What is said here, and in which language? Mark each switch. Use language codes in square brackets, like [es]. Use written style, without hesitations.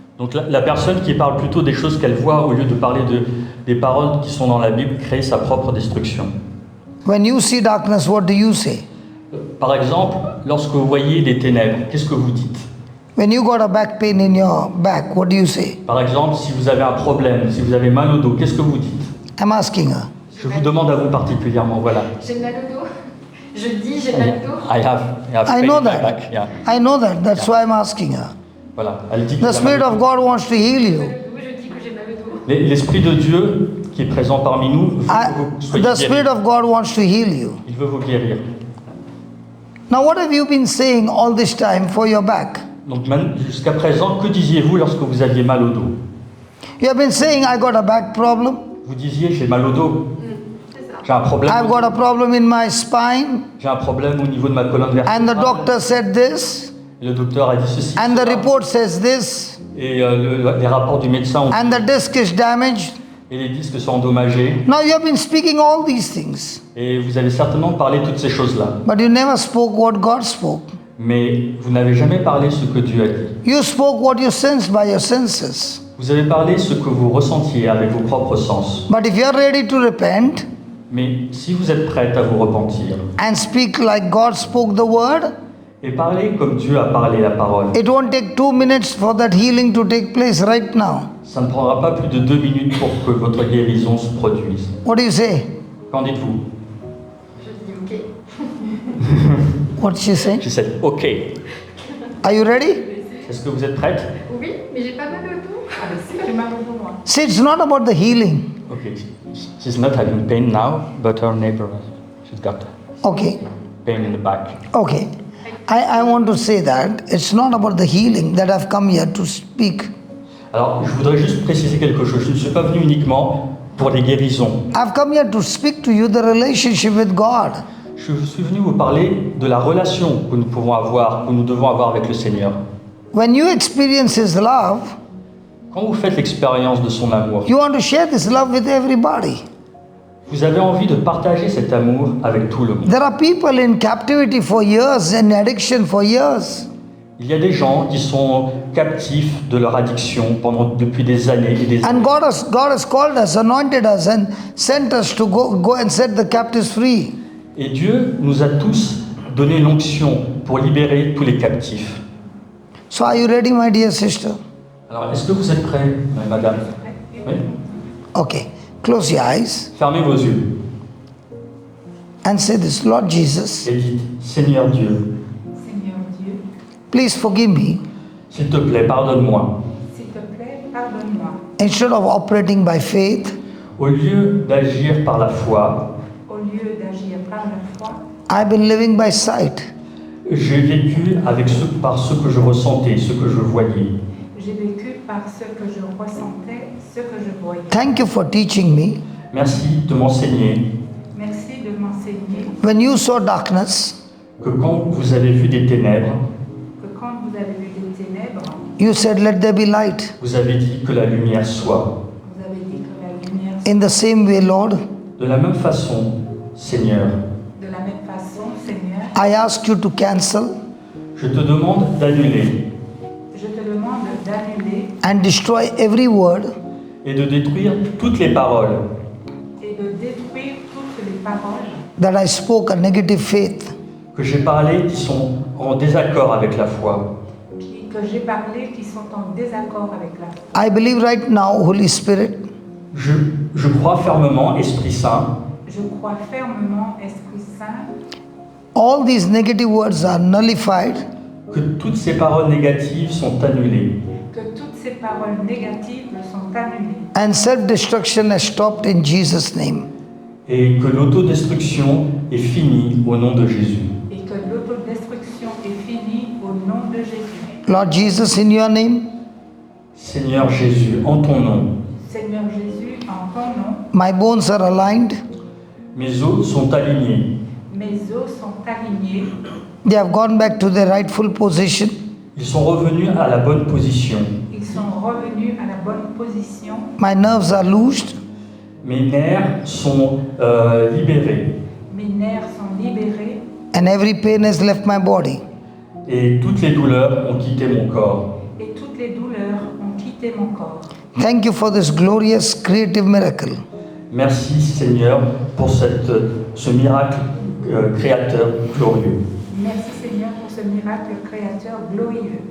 [fr] Donc la personne qui parle plutôt des choses qu'elle voit au lieu de parler des paroles qui sont dans la Bible crée sa propre destruction. [en] When you see darkness, what do you say? [fr] Par exemple, lorsque vous voyez des ténèbres, qu'est-ce que vous dites? [en] When you got a back pain in your back, what do you say? [fr] Par exemple, si vous avez un problème, si vous avez mal au dos, qu'est-ce que vous dites? [en] I'm asking her. [fr] Je vous demande à vous particulièrement, voilà. J'ai mal au dos. Je dis j'ai mal au dos. [en] I have I pain know in my that. back. Yeah. I know that. That's why I'm asking her. [fr] Voilà. Elle dit [en] The Spirit of God wants to heal you. [fr] Je dis que j'ai mal au dos. L'Esprit de Dieu qui est présent parmi nous veut que vous soyez [en] The Spirit [fr] guéris. [en] of God wants to heal you. [fr] Il veut vous guérir. [en] Now, what have you been saying all this time for your back? [fr] Donc jusqu'à présent, que disiez-vous lorsque vous aviez mal au dos? [en] You have been saying, I got a back problem. [fr] Vous disiez, j'ai mal au dos. J'ai un problème. [en] I've got a problem in my spine. [fr] J'ai un problème au niveau de ma colonne [en] And the [fr] vertébrale. [en] doctor said this. [fr] Le docteur a dit ceci. [en] And the [fr] cela. [en] report says this. [fr] Et les rapports du médecin ont [en] And the disc is damaged. [fr] et les disques sont endommagés. [en] Now, you have been speaking all these things. [fr] Et vous avez certainement parlé de toutes ces choses-là. [en] But you never spoke what God spoke. [fr] Mais vous n'avez jamais parlé ce que Dieu a dit. [en] You spoke what you sensed by your senses. [fr] Vous avez parlé ce que vous ressentiez avec vos propres sens. [en] But if you are ready to repent [fr] Mais si vous êtes prête à vous repentir [en] and speak like God spoke the word, [fr] et parler comme Dieu a parlé la parole, [en] it won't take 2 minutes for that healing to take place right now. [fr] ça ne prendra pas plus de 2 minutes pour que votre guérison se produise. [en] What do you say? [fr] Qu'en dites-vous? Je dis ok. [en] What did she say? She said, OK. Are you ready? [fr] Est-ce que vous êtes prête? Oui, mais j'ai pas mal au dos. Ah mais si, j'ai mal au dos moi. [en] See, it's not about the healing. OK. She's not having pain now, but her neighbor, she's got Okay. pain in the back. Okay. I want to say that it's not about the healing that I've come here to speak. [fr] Alors, je voudrais juste préciser quelque chose. Je ne suis pas venu uniquement pour les guérisons. [en] I've come here to speak to you the relationship with God. [fr] Je suis venu vous parler de la relation que nous pouvons avoir, que nous devons avoir avec le Seigneur. [en] When you experience His love, [fr] Quand vous faites l'expérience de son amour, [en] you want to share this love with everybody. [fr] vous avez envie de partager cet amour avec tout le monde. [en] There are people in captivity for years and addiction for years. [fr] Il y a des gens qui sont captifs de leur addiction depuis des années et des années. [en] And God has called us, anointed us, and sent us to go and set the captives free. [fr] Et Dieu nous a tous donné l'onction pour libérer tous les captifs. [en] So are you ready, my dear sister? [fr] Alors, est-ce que vous êtes prêts, madame? Oui. [en] Okay. Close your eyes [fr] Fermez vos yeux [en] and say this, Lord Jesus, [fr] et dites, Seigneur Dieu, Seigneur Dieu, [en] please forgive me. [fr] s'il te plaît, pardonne-moi. s'il te plaît, pardonne-moi. [en] Instead of operating by faith, [fr] Au lieu d'agir par la foi, Au lieu d'agir par la foi, [en] I've been living by sight. [fr] j'ai vécu par ce que je ressentais, ce que je voyais. j'ai vécu par ce que je ressentais, ce que je voyais. [en] Thank you for teaching me. [fr] Merci de m'enseigner. Merci de m'enseigner. [en] When you saw darkness, [fr] que quand vous avez vu des ténèbres, que quand vous avez vu des ténèbres, [en] you said, Let there be light. [fr] vous avez dit que la lumière soit. vous avez dit que la lumière, [en] In the same way, Lord, [fr] De la même façon, Seigneur, de la même façon, Seigneur, [en] I ask you to cancel [fr] je te demande d'annuler je te demande d'annuler [en] and destroy every word [fr] et de détruire toutes les paroles et de détruire toutes les paroles [en] that I spoke a negative faith. [fr] que j'ai parlé qui sont en désaccord avec la foi. que j'ai parlé qui sont en désaccord avec la foi. [en] I believe right now, Holy Spirit, [fr] Je crois fermement, Esprit Saint, Je crois fermement, Esprit Saint, [en] all these negative words are nullified [fr] que toutes ces paroles négatives sont annulées que toutes ces paroles négatives sont annulées [en] and self-destruction has stopped in Jesus' name. [fr] et que l'autodestruction est finie au nom de Jésus. et que l'autodestruction est finie au nom de Jésus. [en] Lord Jesus, in your name, [fr] Seigneur Jésus, en ton nom, Seigneur Jésus, en ton nom, [en] my bones are aligned. [fr] mes os sont alignés. mes os sont alignés, [en] They have gone back to their rightful position. [fr] Ils sont revenus à la bonne position. ils sont revenus à la bonne position, [en] My nerves are loosed. [fr] Mes nerfs sont libérés mes nerfs sont libérés [en] And every pain has left my body. [fr] et toutes les douleurs ont quitté mon corps. et toutes les douleurs ont quitté mon corps. [en] Thank you for this glorious creative miracle. [fr] Merci Seigneur pour ce miracle créateur glorieux. Merci Seigneur pour ce miracle créateur glorieux.